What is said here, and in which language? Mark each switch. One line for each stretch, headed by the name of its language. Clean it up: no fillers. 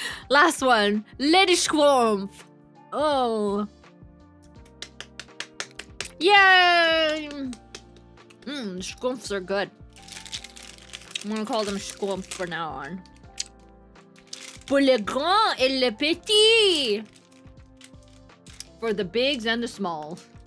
English: Last one. Lady Strumpf. Oh. Yay! Strumpfs are good. I'm gonna call them Strumpf from now on.
French: Pour le grand et le petit.
English: For the bigs and the smalls.